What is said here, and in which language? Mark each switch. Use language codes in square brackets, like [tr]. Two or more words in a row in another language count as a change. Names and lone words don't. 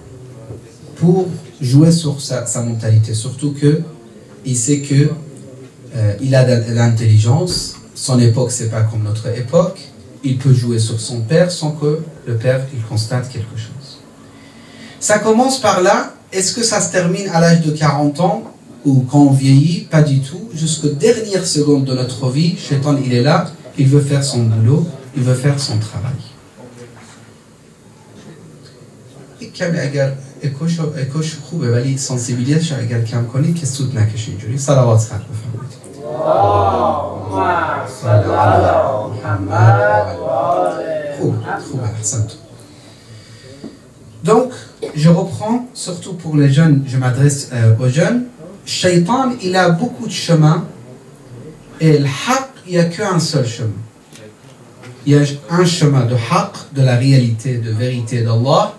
[fr] Pour jouer sur sa mentalité. Surtout que il sait que il a de l'intelligence, son époque c'est pas comme notre époque, il peut jouer sur son père sans que le père il constate quelque chose. Ça commence par là, est-ce que ça se termine à l'âge de 40 ans ou quand on vieillit? Pas du tout, jusqu'aux dernières secondes de notre vie, Shaitan il est là, il veut faire son boulot, il veut faire son travail. [fa] اکوش خوبه ولی سانسیبیلیتش اگر کم کنی که سود نکشه اینجوری صلوات خط بفرمایید. خوبه احسنت. [fr] Donc je reprends surtout pour les jeunes, je m'adresse aux jeunes. Shaitan il a beaucoup de chemins et le haq il n'y a qu'un seul chemin. Il y a un chemin de haq, de la réalité, de vérité d'Allah.